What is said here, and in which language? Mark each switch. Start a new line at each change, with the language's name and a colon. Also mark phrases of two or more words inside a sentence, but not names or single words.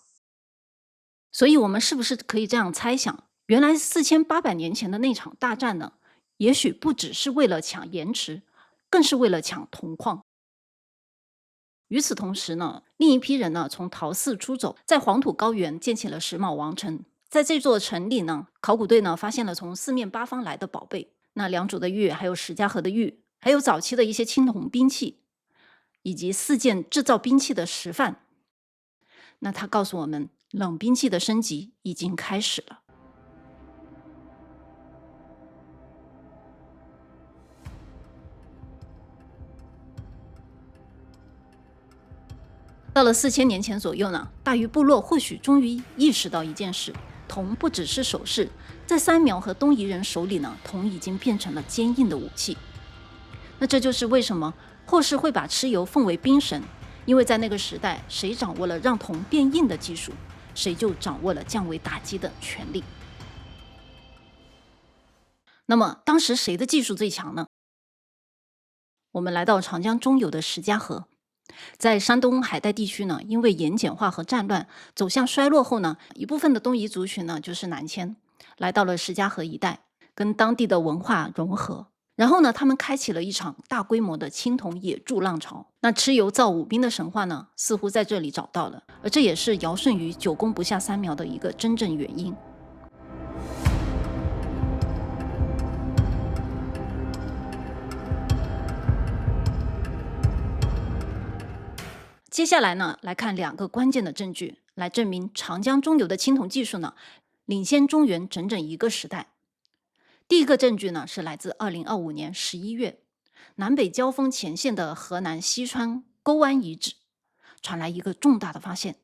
Chinese: 所以我們是不是可以這樣猜想，原來4800年前的那場大戰呢，也許不只是為了搶鹽池，更是為了搶銅礦。與此同時呢，另一批人呢，從陶寺出走，在黃土高原建起了石峁王城。在這座城裡呢，考古隊呢發現了從四面八方來的寶貝，那良渚的玉，還有石家河的玉，還有早期的一些青銅兵器，以及4件製造兵器的石範。那他告訴我們，冷兵器的升級已經開始了。到了4000年前左右呢，大禹部落或許終於意識到一件事：銅不只是首飾，在三苗和東夷人手裡呢，銅已經變成了堅硬的武器。那這就是為什麼後世會把蚩尤奉為兵神，因為在那個時代，誰掌握了讓銅變硬的技術，誰就掌握了降維打擊的權力。那麼當時誰的技術最強呢？我們來到長江中游的石家河。在山東海帶地區呢，因為鹽鹼化和戰亂走向衰落後呢，一部分的東夷族群呢就是南遷，來到了石家河一帶，跟當地的文化融合。然後呢，他們開啟了一場大規模的青銅冶鑄浪潮。那蚩尤造武兵的神話呢，似乎在這裡找到了，而這也是堯舜禹久攻不下三苗的一個真正原因。接下來呢，来看 2個關鍵的證據，來證明長江中游的青銅技術呢，領先中原整整1個時代。第一個證據呢，是來自2025年11月，南北交鋒前線的河南西川溝灣遺址，傳來一個重大的發現。